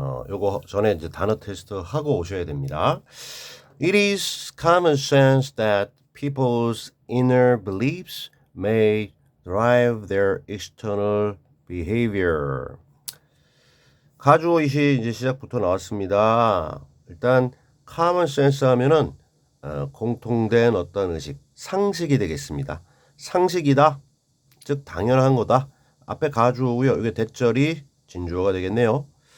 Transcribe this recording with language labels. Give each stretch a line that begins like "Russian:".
Korean: 요거 전에 이제 단어 테스트 하고 오셔야 됩니다.
English: It is common sense that people's inner beliefs may drive their external behavior.
Korean: 가주어이시 이제 시작부터 나왔습니다. 일단 common sense 하면은 공통된 어떤 의식, 상식이 되겠습니다. 상식이다. 즉 당연한 거다. 앞에 가주어고요. 이게 대절이 진주어가 되겠네요.